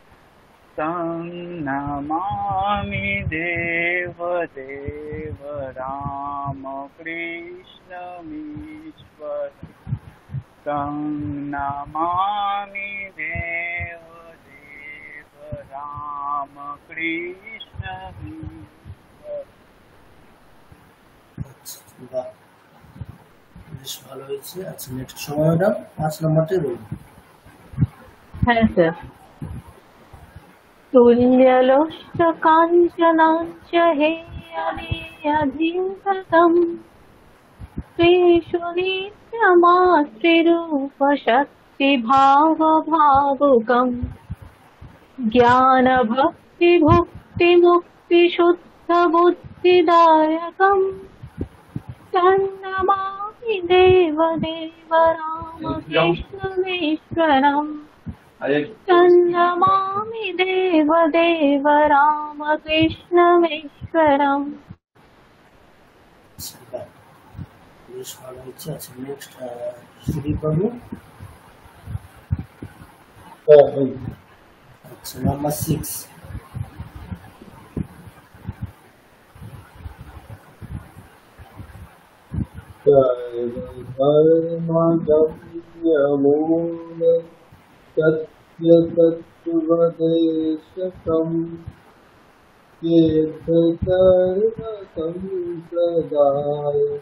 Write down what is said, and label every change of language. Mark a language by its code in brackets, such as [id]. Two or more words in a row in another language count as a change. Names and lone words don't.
[sa] তন্নমামি দেবদেব রামকৃষ্ণমীশ্বরম তন্নমামি দেবদেব রামকৃষ্ণমীশ্বরম। [bn] বাহ, বেশ ভালো হয়েছে। আচ্ছা, নেক্সট সময় ম্যাডাম 5 নম্বরটাই বলুন। হ্যাঁ স্যার। [sa] তুল্যলোষ্ঠ কাঞ্চনাঞ্চ হেয়নেয়ধিগতম শ্রীষু নিত্যমাতৃরূপ শক্তিভাবভাবুকম জ্ঞান ভক্তি ভক্তি মুক্তি শুদ্ধ বুদ্ধিদায়কম তন্নমামি দেবদেব রামকৃষ্ণমীশ্বরম তন্নমামি দেবদেব রামকৃষ্ণমীশ্বরম। [bn] বেশ ভালো হচ্ছে। আচ্ছা, নেক্সট সুদীপ বাবু। আচ্ছা, নাম্বার 6। [sa] धर्मगम्यमूल सत्यतत्त्वदेशकम् तीर्थसर्वसम्प्रदाय